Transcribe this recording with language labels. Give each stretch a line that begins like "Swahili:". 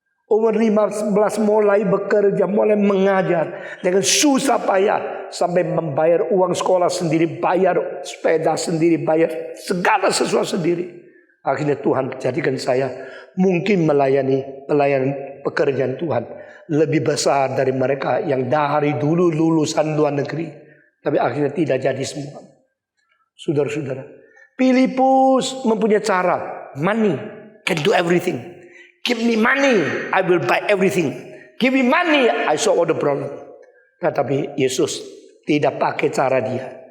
Indonesian: Umur 15 mulai bekerja, mulai mengajar dengan susah payah sampai membayar uang sekolah sendiri, bayar sepeda sendiri, bayar segala sesuatu sendiri. Akhirnya Tuhan jadikan saya mungkin melayani pekerjaan Tuhan lebih besar dari mereka yang dari dulu lulusan luar negeri, tapi akhirnya tidak jadi semua. Saudara-saudara, Filipus mempunyai cara.
English: Money can do everything. Give me money, I will buy everything. Give me money, I solve all the problem.
Indonesian: Tetapi Yesus tidak pakai cara dia.